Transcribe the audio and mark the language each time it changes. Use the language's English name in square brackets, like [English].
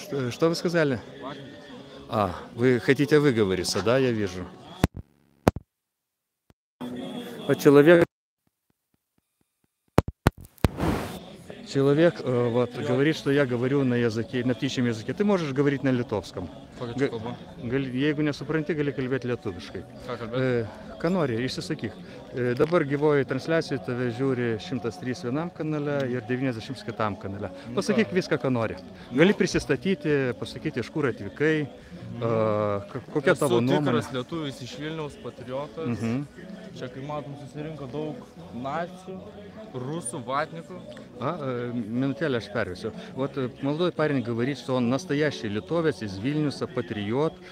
[Russian] Что вы сказали? Вы хотите выговориться, да, я вижу. Человек Человек вот говорит, что я говорю на языке, на птичьем языке. Ты можешь говорить на литовском. [Lithuanian] Kokia čia kalba? Jeigu nesupranti, gali kalbėti lietuviškai. Ką kalbėti? Kanori, išsisakyk. Dabar gyvoji transliacija tave žiūri 103 vienam kanale ir 90 kitam kanale. Pasakyk viską, ką nori. Gali prisistatyti, pasakyti, iš kur atvykai, kokia tavo nuomonė. Esu tikras lietuvis iš Vilniaus, patriotas. Čia, kaip matom, susirinko daug nacių, rusų, vatnikов. [Russian] Минутель аж перевесил. Вот молодой парень говорит, что он настоящий литовец из Вильнюса, патриот.